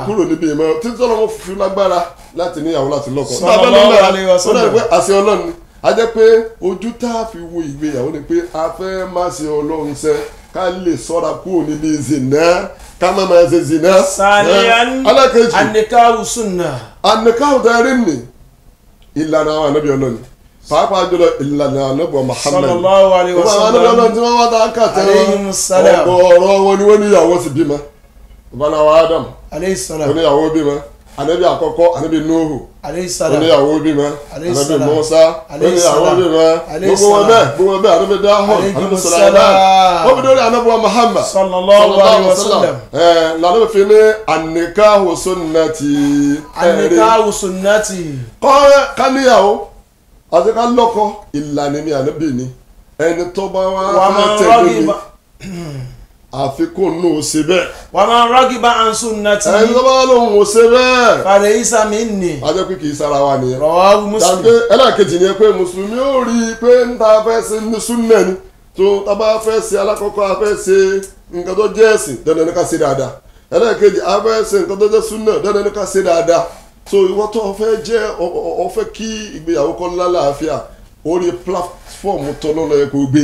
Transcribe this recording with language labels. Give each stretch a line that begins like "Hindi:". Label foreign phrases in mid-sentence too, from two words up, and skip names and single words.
Yoruba: kúrò níbi ìmọ̀ títí ọlọ́run fi lágbára láti níyàwó láti lọ́kọ.
Arabic: صلى الله عليه وسلم.
Yoruba: ó dàbí pé àṣẹ ọlọ́run ni a jẹ́ pé ojú tá a fi wo ìgbéyàwó ni pé a fẹ́ má ṣe ọlọ́run ṣe ká lè sọ́ra kúrò níbi zina ká má máa ṣe zina.
Arabic: ثانيا
Yoruba: alákejì
Arabic: النكاح سنة.
Yoruba: àníkáwò dárí nì ìlànà àwọn ànábì ọlọ́run pàápàá jùlọ ìlànà ànábì Muhammad
Arabic: صلى الله عليه
Yoruba: àwọn ànábì
Arabic: wasallam.
Yoruba: ọlọ́run tí wọ́n wá dá kàtẹ́
Arabic: عليهم السلام.
Yoruba: ọ̀gọ̀ọ̀rọ̀ wọn ni wọ́n níyàwó sì bímọ ìbánáwó Adam
Arabic: عليه السلام.
Yoruba: oníyàwó bímọ ànábì àkọ́kọ́ ànábì Nuhu
Arabic: عليه السلام.
Yoruba: oníyàwó bímọ
Arabic: Alayhi
Yoruba: ànábì
Arabic: salam.
Yoruba: Musa
Arabic: Alayhi
Yoruba: oníyàwó
Arabic: salam.
Yoruba: bímọ
Arabic: Alayhi
Yoruba: gbogbo wọn
Arabic: salam.
Yoruba: bẹ́ẹ̀ ànábì Dahud
Arabic: Alayhim
Yoruba: ànábì
Arabic: salam.
Yoruba: Sulaiman wọ́n fi dórí ànábì Muhammad
Arabic: صلى الله عليه وسلم.
Yoruba: lànà fi ní
Arabic: النكاح سنتي النكاح سنتي.
Yoruba: kọ́ káníyàwó àti ká lọ́kọ ìlànà mi ànábì ni ẹni tó bá wá
Arabic: ومن
Yoruba: fẹ́ tẹ̀lé mi
Arabic: رغب
Yoruba: àfikún nù ó ṣe bẹ́ẹ̀
Arabic: ومن رغب عن
Yoruba: ẹni
Arabic: سنتي
Yoruba: tó bá lóhùn ó ṣe bẹ́ẹ̀
Arabic: فليس مني.
Yoruba: ajẹ́ pé kì í sára wa nìyẹn.
Arabic: رواه
Yoruba: tàbí
Arabic: مسلم.
Yoruba: ẹlẹ́ẹ̀kejì ni pé mùsùlùmí ó rí i pé ń ta fẹ́ ṣe ní súnnà ni tó ta bá fẹ́ ṣe alákọ̀ọ́kọ́ a fẹ́ ṣe nǹkan tó jẹ́ ẹ̀sìn dandan ní ká ṣe dáadáa ẹlẹ́ẹ̀kejì a fẹ́ ṣe nǹkan tó jẹ́ súnnà dandan ní ká ṣe dáadáa so ìwọ tó o fẹ́ jẹ́ o fẹ́ kí ìgbéyàwó kó lálàáfíà orí pílátífọ̀mù tọ́lọ́ lọ yẹ kó gbé